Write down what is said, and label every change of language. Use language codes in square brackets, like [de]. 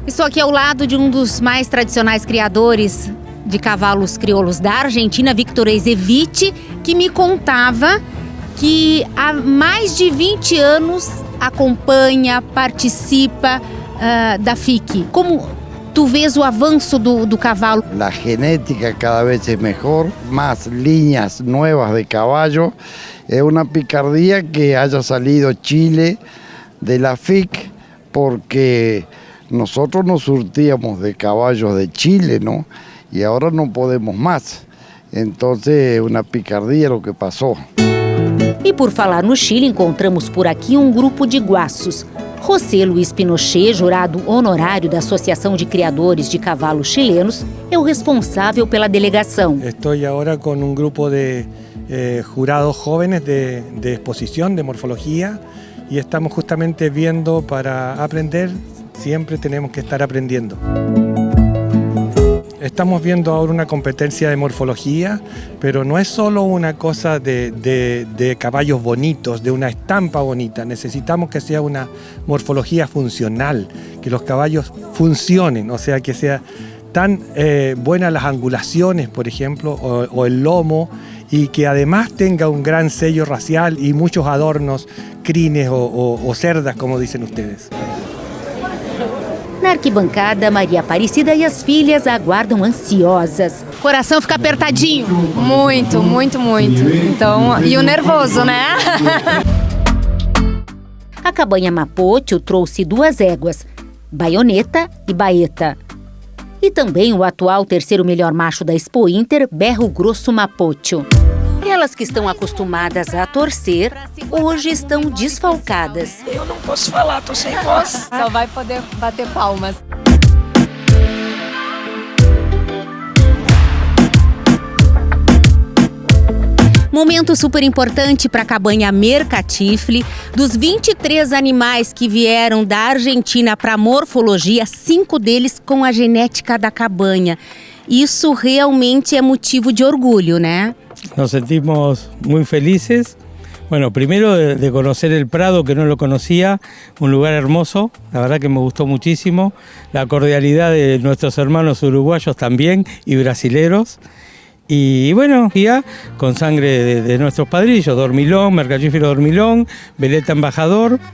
[pt] Estou aqui ao lado de um dos mais tradicionais criadores de cavalos crioulos da Argentina, Victor Ezevich, que me contava que há mais de 20 anos acompanha, participa da FIC. Como tu vês o avanço do cavalo? [es] La genética cada vez es mejor, más líneas nuevas de caballo. Es una picardía que haya salido Chile de la FIC, porque nosotros nos surtíamos de caballos de Chile, ¿no? Y ahora no podemos más. Entonces, una picardía lo que pasó. [pt] E por falar no Chile, encontramos por aqui um grupo de guaços. José Luiz Pinochet, jurado honorário da Associação de Criadores de Cavalos Chilenos, é o responsável pela delegação. Estou agora com um grupo de [es] jurados jóvenes de exposición, de morfología, y estamos justamente viendo para aprender, siempre tenemos que estar aprendiendo. Estamos viendo ahora una competencia de morfología, pero no es solo una cosa de caballos bonitos, de una estampa bonita. Necesitamos que sea una morfología funcional, que los caballos funcionen, o sea, que sea tan buenas las angulaciones, por ejemplo, o el lomo, y que además tenga un gran sello racial y muchos adornos, crines o cerdas, como dicen ustedes. [pt] Na arquibancada, Maria Aparecida e as filhas aguardam ansiosas. Coração fica apertadinho? Muito, muito, muito. Então, e o nervoso, né? A Cabanha Mapocho trouxe 2 éguas, Baioneta e Baeta. E também o atual terceiro melhor macho da Expo Inter, Berro Grosso Mapocho. Elas que estão acostumadas a torcer, hoje estão desfalcadas. Eu não posso falar, tô sem voz. Só vai poder bater palmas. Momento super importante para a Cabanha Mercatifle. Dos 23 animais que vieram da Argentina para a morfologia, 5 deles com a genética da cabanha. Isso realmente é motivo de orgulho, né? [es] Nos sentimos muy felices. Bueno, primero de conocer el Prado, que no lo conocía, un lugar hermoso, la verdad que me gustó muchísimo. La cordialidad de nuestros hermanos uruguayos también y brasileros. Y bueno, ya con sangre de nuestros padrillos, Dormilón, Mercatífero Dormilón, Veleta Embajador.